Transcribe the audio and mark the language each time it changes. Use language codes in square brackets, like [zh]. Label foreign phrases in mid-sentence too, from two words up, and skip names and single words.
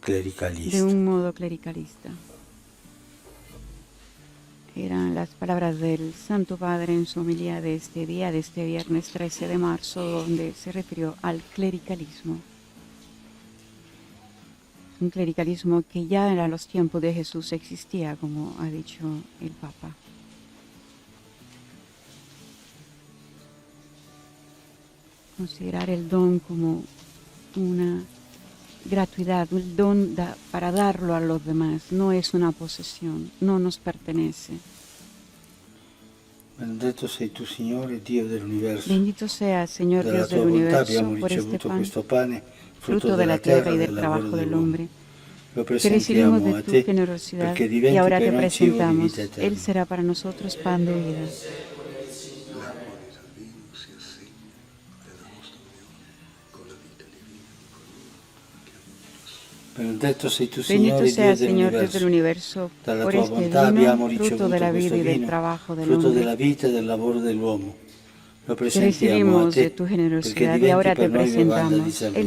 [es] clericalista. un modo clericalista. Eran las palabras del Santo Padre en su homilía de este día, de este viernes 13 de marzo, donde se refirió al clericalismo. Un clericalismo que ya en los tiempos de Jesús existía, como ha dicho el Papa. Considerar el don como una gratuidad, un don para darlo a los demás, no es una posesión, no nos pertenece. [it] Benedetto sei tu, Signore, Dio dell'universo. [es] Bendito sea, Señor [it] Dalla [es] Dios [it] tua [es] del [it] bontà [es] universo, [it] abbiamo [es] por este [it] ricevuto [es] pan, [it] questo pane, [es] fruto de la tierra y del trabajo del hombre, [it] Lo [es] que recibimos [it] presentiamo [es] de [it] a [es] tu [it] te [es] generosidad [it] perché [es] y [it] diventi [es] ahora [it] per [es] te [it] noi cibo di [es] presentamos. [it] vita eterna. [es] Él será para nosotros pan de vida. [it] Benedetto sei tu, [es] Bendito [it] Signore, [es] sea, [it] Dio [es] Señor Dios del [it] dell'universo. [es] universo, [it] Dalla [es] por [it] tua [es] este [it] bontà abbiamo [es] vino, [it] ricevuto [es] fruto de la [it] questo [es] vida y del [it] vino, [es] trabajo del [it] frutto [es] hombre, [it] della vita e del lavoro dell'uomo. Lo [es] que [it] presentiamo a [es] recibimos [it] te [es] de tu [it] perché [es] generosidad y [it] diventi [es] ahora [it] per [es] te [it] noi bevanda di [es] presentamos. Él [it] salvezza.